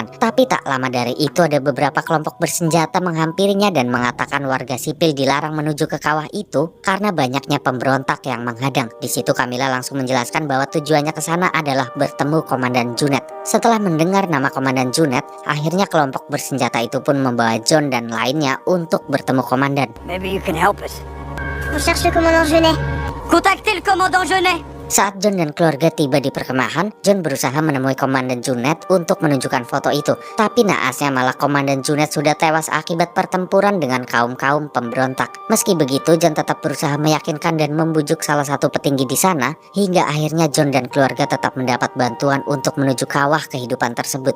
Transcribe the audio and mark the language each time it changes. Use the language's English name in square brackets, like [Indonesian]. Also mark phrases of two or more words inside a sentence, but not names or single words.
[Indonesian] Tapi tak lama dari itu ada beberapa kelompok bersenjata menghampirinya dan mengatakan warga sipil dilarang menuju ke kawah itu karena banyaknya pemberontak yang menghadang. Di situ Camilla langsung menjelaskan bahwa tujuannya ke sana adalah bertemu Komandan Junet. Setelah mendengar nama Komandan Junet, akhirnya kelompok bersenjata itu pun membawa John dan lainnya untuk bertemu komandan. [English] Maybe you can help us. [French] On cherche le commandant Genet. Contactez le commandant Genet. [Indonesian] Saat John dan keluarga tiba di perkemahan, John berusaha menemui Komandan Junet untuk menunjukkan foto itu. Tapi naasnya malah Komandan Junet sudah tewas akibat pertempuran dengan kaum-kaum pemberontak. Meski begitu, John tetap berusaha meyakinkan dan membujuk salah satu petinggi di sana, hingga akhirnya John dan keluarga tetap mendapat bantuan untuk menuju kawah kehidupan tersebut.